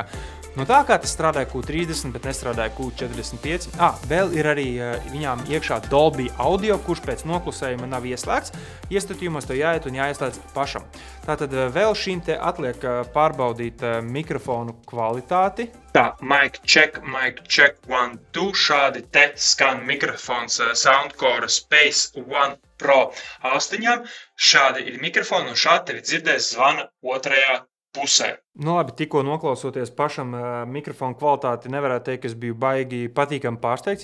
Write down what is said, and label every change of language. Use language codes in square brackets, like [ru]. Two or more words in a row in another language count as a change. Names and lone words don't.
[lv] Tā kā tas strādāja Q30, bet nestrādāja Q45. Vēl ir arī viņām iekšā Dolby Audio, kurš pēc noklusējuma nav ieslēgts. Iestatījumos tev jāiet un jāieslēdz pašam. Tātad vēl šīm te atliek pārbaudīt mikrofonu kvalitāti. [en] Mic check, 1, 2. [lv] Šādi te skan mikrofons Soundcore Space One Pro austiņām. Šādi ir mikrofoni un šādi tevi dzirdēs zvana otrajā pusē. Labi, tikko noklausoties pašam mikrofonu kvalitāti, nevarētu teikt, ka es biju baigi patīkami pārsteigts.